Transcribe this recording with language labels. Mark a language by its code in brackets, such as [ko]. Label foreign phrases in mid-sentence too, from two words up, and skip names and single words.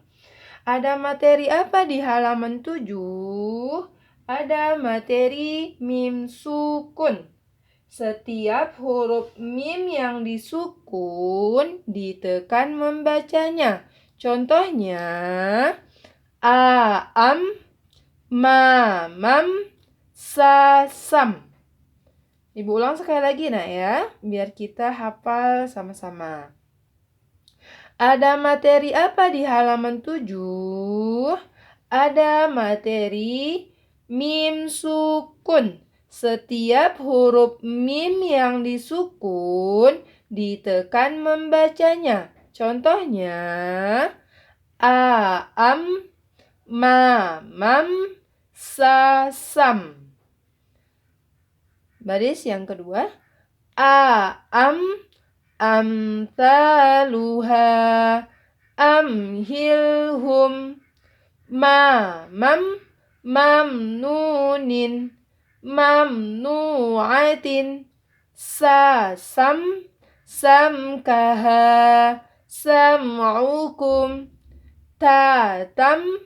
[id] Ada materi apa di halaman 7? Ada materi mim sukun. Setiap huruf mim yang disukun ditekan membacanya. Contohnya a, am, ma, mam, sa, sam. Ibu ulang sekali lagi nak ya, biar kita hafal sama-sama. Ada materi apa di halaman 7? Ada materi mim sukun. Setiap huruf mim yang disukun ditekan membacanya. Contohnya a, am, ma, mam, sa, sam. Baris yang kedua. A, am, amtaluha, amhilhum, ma, mam, mamnunin, mamnu'atin, sa, sam, samkaha, sam'ukum, ta, tam,